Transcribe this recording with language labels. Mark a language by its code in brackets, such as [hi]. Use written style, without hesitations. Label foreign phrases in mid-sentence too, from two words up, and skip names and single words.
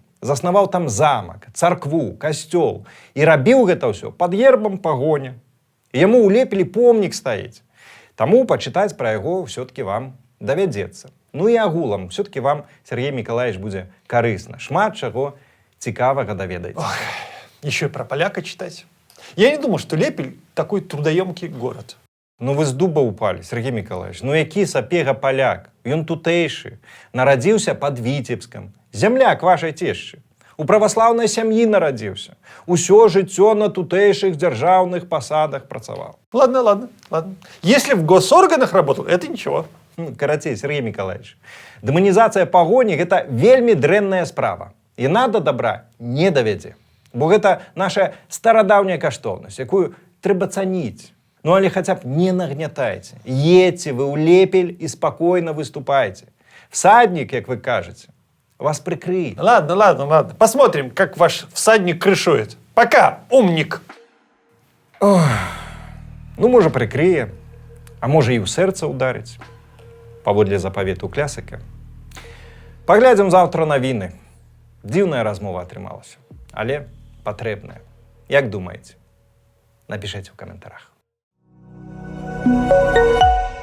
[be] Заснаваў там замак, царкву, касцёл. І рабіў гэта ўсё пад гербам пагоня. Яму ў Лепелі помнік стаіць. Таму пачытаць пра яго ўсё-ткі вам давядзецца. І агулам, ўсё-ткі вам, Сергей Миколаевич, будзе карысна. Шмат чаго цікавага даведаеце. [ru] Еще и про поляка читать. Я не думал, что Лепель такой трудоемкий город. [be] Вы з дуба упали, Сергей Миколаевич. Які Сапега поляк? Ён тутэйшы. Нарадзіўся пад Віцебскам. Зямляк вашай цешчы. У праваслаўнай сям'і нарадзіўся. Усё жыццё на тутэйшых дзяржаўных пасадах працаваў. [ru] Ладно. Если в госорганах работал, это ничего. [be] Карацей, Сергей Миколаевич, дэманізацыя пагоні – гэта вельмі дрэнная справа. Яна да добра не давядзе. Бо гэта наша старадаўняя каштоўнасць, якую трэба цаніць. Але хаця б не нагнятайце. Едьце вы ў Лепель і спакойна выступайце. Всаднік, як вы кажаце, вас прикрыє. [ru] Ладно. Посмотрим, как ваш всадник крышует. Пока, умник. [be] Можа, прикрыє, а можа і ў сэрца ударыць. Паводле запавету клясыка. Паглядзім заўтра навіны. Дзіўная размова атрымалася, але патрэбная. Як думаеце? Напішыце ў каментарах.